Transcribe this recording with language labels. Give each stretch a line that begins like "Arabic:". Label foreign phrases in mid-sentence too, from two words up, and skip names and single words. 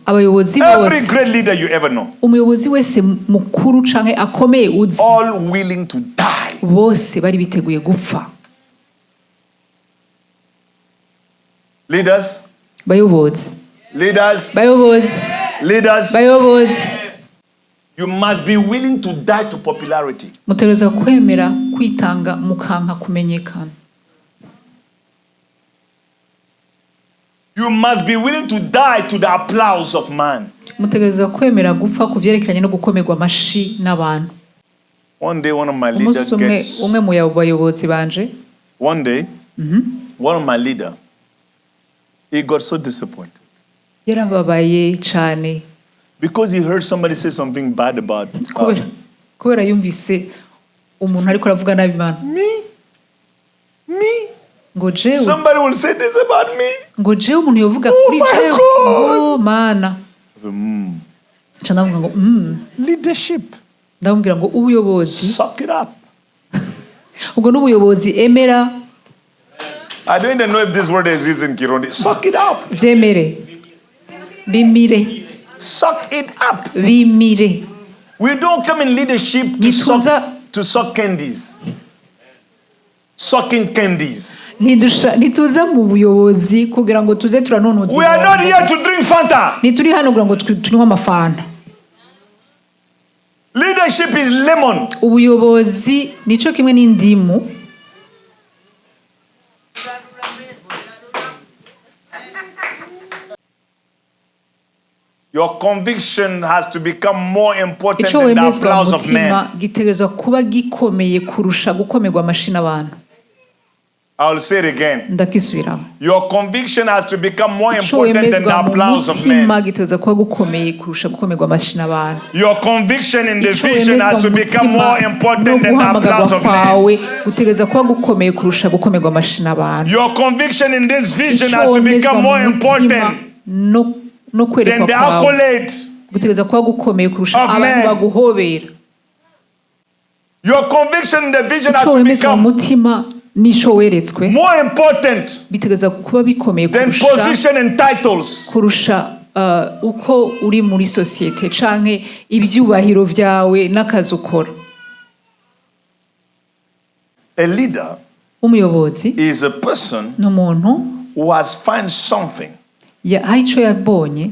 Rundi: abayobozi
English: every great leader you ever know,
Rundi: umuyobozi wese mukuru canke akomeye uzi,
English: all willing to die.
Rundi: Bose bari biteguye gupfa. Leaders, bayobozi, leaders, bayobozi, leaders, bayobozi,
English: you must be willing to die to popularity.
Rundi: Mutegerezwa kwemera kwitanga mukanka kumenyekana.
English: You must be willing to die to the applause of man.
Rundi: Mutegerezwa kwemera gupfa kuvyerekanye no gukomerwa amashi n'abantu.
English: One day one of my leaders gets
Rundi: umwe mu bayobozi banje.
English: One day one of my leader, he got so disappointed.
Rundi: Yarababaye cyane.
English: Because he heard somebody say something bad about
Rundi: kubera yumvise umuntu ariko aravuga nabi Imana.
English: Me?
Rundi: Ngo jewe.
English: Somebody will say this about me.
Rundi: Ngo jewe umuntu yovuga kuri jewe. Oh Mana. Cyanavuga ngo leadership. Ndamubwira ngo ubuyobozi.
English: Suck it up.
Rundi: Ubwo n'ubuyobozi emera.
English: I don't even know if this word is used in Kirundi. Suck it up.
Rundi: Vyemere. Bimire.
English: Suck it up.
Rundi: Bimire.
English: We don't come in leadership to suck candies. Sucking candies.
Rundi: Nituza mu buyobozi kugira ngo tuze turanonoza.
English: We are not here to drink Fanta.
Rundi: Nituri hano kugira ngo tunywe amafanta.
English: Leadership is lemon.
Rundi: Ubuyobozi nico kimwe n'indimu.
English: Your conviction has to become more important than the applause of men.
Rundi: Gitegerezwa kuba gikomeye kurusha gukomerwa amashi n'abantu.
English: I will say it again.
Rundi: Ndakisubiramo.
English: Your conviction has to become more important than the applause of men.
Rundi: Gitegerezwa kuba gukomeye kurusha gukomerwa amashi n'abantu.
English: Your conviction in the vision has to become more important than the applause of men.
Rundi: Gitegerezwa kuba gukomeye kurusha gukomerwa amashi n'abantu.
English: Your conviction in this vision has to become more important than the accolade
Rundi: gutegereza kuba gukomeye kurusha abantu baguhobera.
English: Your conviction in the vision has to become
Rundi: mutima nisho weretswe
English: more important
Rundi: bitegereza kuba bikomeye
English: than position and titles.
Rundi: Kurusha uko uri muri societe canke ibyubahiro vyawe n'akazi ukora.
English: A leader
Rundi: umuyobozi
English: is a person
Rundi: n'umuntu
English: who has found something
Rundi: hari ico yabonye